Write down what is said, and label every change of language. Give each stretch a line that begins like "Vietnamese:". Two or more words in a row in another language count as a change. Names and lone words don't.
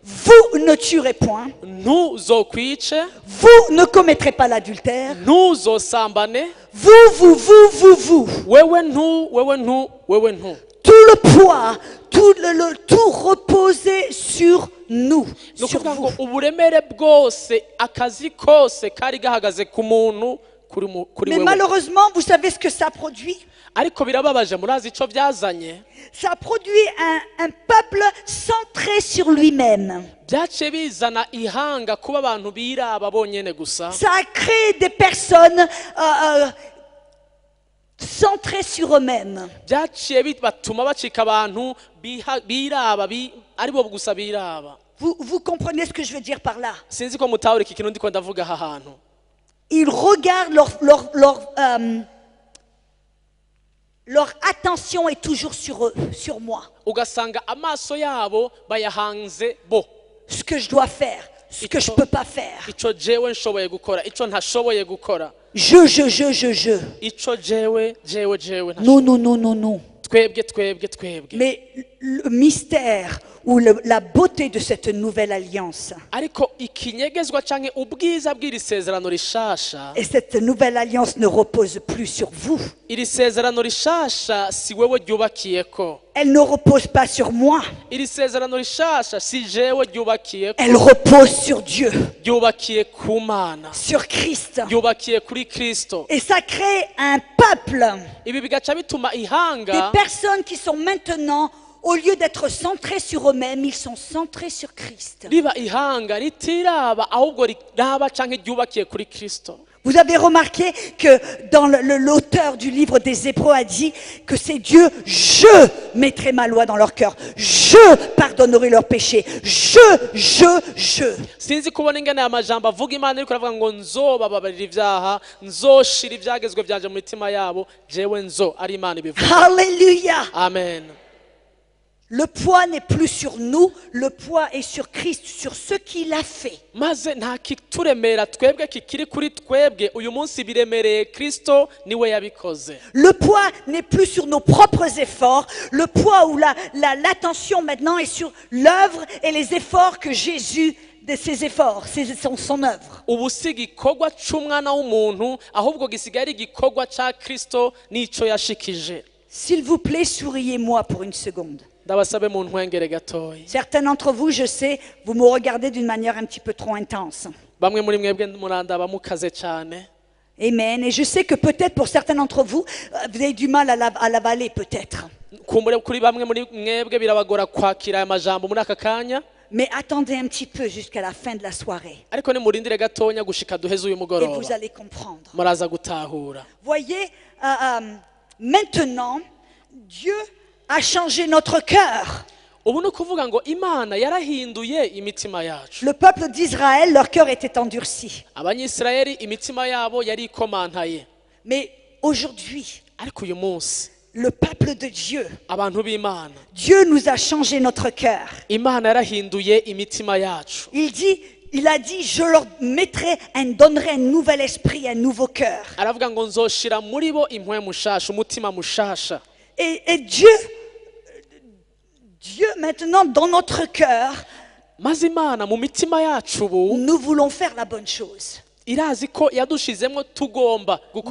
French: vous ne tuerez point,
Rundi: ntuzokwice,
French: vous ne commettrez pas l'adultère,
Rundi: ntuzosambane,
French: vous.
Rundi: wewe ntu.
French: Tout le poids, tout reposait sur nous,
Rundi: Ni
French: sur
Rundi: ukuvuga ngo
French: vous.
Rundi: uburemere bwose, akazi kose kari gahagaze ku muntu kuri
French: Mais
Rundi: wewe.
French: malheureusement, vous savez ce que ça produit?
Rundi: Ariko birababaje, murazi ico byazanye?
French: Ça produit un peuple centré sur lui-même.
Rundi: Byaciye bizana ihanga kuba abantu biraba bonyene gusa.
French: Ça a créé des personnes centrées sur eux-mêmes.
Rundi: Byaciye batuma bacika abantu biraba aribo gusa biraba.
French: Vous comprenez ce que je veux dire par là?
Rundi: Sinzi ko mutahura iki kintu ndiko ndavuga aha hantu.
French: Ils regardent leur attention est toujours sur eux, sur moi.
Rundi: Ugasanga amaso yabo bayahanze bo.
French: Ce que je dois faire, ce que je peux pas faire.
Rundi: Ico jewe nshoboye gukora, ico ntashoboye gukora.
French: Je.
Rundi: Ico jewe
French: Non.
Rundi: twebwe.
French: Mais le mystère ou la beauté de cette nouvelle alliance,
Rundi: Ariko ikinyegezwa canke ubwiza bw'iri sezerano rishasha,
French: et cette nouvelle alliance ne repose plus sur vous.
Rundi: iri sezerano rishasha si wewe ryubakiyeko.
French: Elle ne repose pas sur moi.
Rundi: Iri sezerano rishasha si jewe ryubakiyeko.
French: Elle repose sur Dieu,
Rundi: Ryubakiye ku Mana,
French: sur Christ.
Rundi: ryubakiye kuri Kristo.
French: Et ça crée un peuple,
Rundi: Ibi bigaca bituma
French: des
Rundi: ihanga,
French: personnes qui sont maintenant, au lieu d'être centrés sur eux-mêmes, ils sont centrés sur Christ.
Rundi: riba ihanga ritiraba ahubwo riraba canke ryubakiye kuri Kristo.
French: Vous avez remarqué que dans l'auteur du livre des Hébreux a dit que c'est Dieu, je mettrai ma loi dans leur cœur, je pardonnerai leurs péchés, je.
Rundi: Sinzi kubona ingene aya majambo avuga Imana iriko iravuga ngo nzobababarira ivyaha, nzoshira ivyagezwe vyanje mu mitima yabo, jewe ari Imana ibivuga.
French: Alléluia.
Rundi: Amen.
French: Le poids n'est plus sur nous, le poids est sur Christ, sur ce qu'il a fait.
Rundi: Maze nta kituremera twebwe kikiri kuri twebwe, uyu munsi biremereye Kristo niwe yabikoze.
French: Le poids n'est plus sur nos propres efforts, le poids où l'attention maintenant est sur l'œuvre et les efforts que Jésus, de ses efforts, son œuvre.
Rundi: Ubu si igikorwa c'umwana w'umuntu, ahubwo gisigaye ari igikorwa ca Kristo n'ico yashikije.
French: S'il vous plaît, souriez-moi pour une seconde.
Rundi: Ndabasabe mu ntwengere gatoyi.
French: Certains d'entre vous, je sais, vous me regardez d'une manière un petit peu trop intense.
Rundi: Bamwe muri mwebwe murandaba mukaze cyane. Amen.
French: Et je sais que peut-être pour certains d'entre vous, vous avez du mal à l'avaler peut-être.
Rundi: Kumbure kuri bamwe muri mwebwe birabagora kwakira aya majambo muri aka kanya.
French: Mais attendez un petit peu jusqu'à la fin de la soirée.
Rundi: Ariko nimurindire gatonya gushika duheze uyu
French: Et
Rundi: mugoroba.
French: vous allez comprendre.
Rundi: Muraza gutahura.
French: Voyez, maintenant, Dieu a changé notre cœur.
Rundi: Ubu ni ukuvuga ngo Imana yarahinduye imitima yacu.
French: Le peuple d'Israël, leur cœur était endurci.
Rundi: Abanyisirayeli imitima yabo yari ikomantaye.
French: Mais aujourd'hui,
Rundi: Ariko uyu munsi
French: le peuple de Dieu,
Rundi: abantu b'Imana,
French: Dieu nous a changé notre cœur.
Rundi: Imana yarahinduye imitima yacu.
French: Il a dit, je leur donnerai un nouvel esprit, un nouveau cœur.
Rundi: Aravuga ngo nzoshira muri bo impwe mushasha, umutima mushasha.
French: Et Dieu maintenant dans notre cœur,
Rundi: Maze Imana mu mitima yacu ubu
French: nous voulons faire la bonne chose.
Rundi: irazi ko yadushizemo tugomba gukora